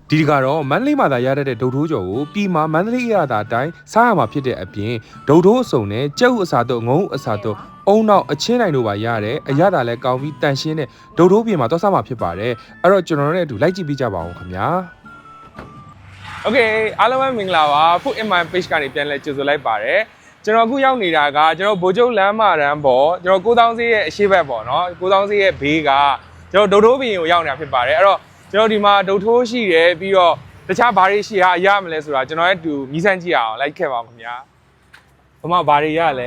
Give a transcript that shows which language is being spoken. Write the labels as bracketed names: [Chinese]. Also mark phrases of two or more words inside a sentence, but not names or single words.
[Burmese] ဒီကတော့မန္တလေးမှာသာရတဲ့ဒုတ်ထိုးကြော်ကိုပြည်မှာမန္တလေးရတာအတိုင်းစားရမှာဖြစ်တဲ့အပြင်ဒုတ်ထိုးအစုံနဲ့ကြက်ဥအစာတော့ငုံအစာတော့အုံနောက်အချင်းနိုင်တို့ပါ ရတယ်အရသာလဲကောင်းပြီးတန်ရှင်းတဲ့ဒုတ်ထိုးပြင်မှာသွားစားမှာဖြစ်ပါတယ်အဲ့တော့ကျွန်တော်တို့နဲ့အတူလိုက်ကြည့်ပေးကြပါအောင်ခင်ဗျာ Okay အားလုံးပဲမင်္ဂလာပါ [English] Food in my page [Burmese] ကနေပြန်လဲကြိုဆိုလိုက်ပါတယ်ကျွန်တော်အခုရောက်နေတာကကျွန်တော်ဗိုလ်ချုပ်လမ်းမတန်းပေါ်ကျွန်တော်9000ဈေးရဲ့အရှိဘက်ပေါ့နော်9000ဈေးရဲ့ဘေးကကျွန်တော်ဒုတ်ထိုးပြင်ကိုရောက်နေတာဖြစ်ပါတယ်အဲ့တော့ကျွန်တော်ဒီမှာဒုတ်ထိုးရှိတယ်ပြီးတော့တခြားဘာတွေရှိရမလဲဆိုတာကျွန်တော်ရဲ့အတူမြည်ဆန်းကြည့်အောင်လိုက်ခဲ့ပါဦးခင်ဗျာဘမဘာတွေရလဲ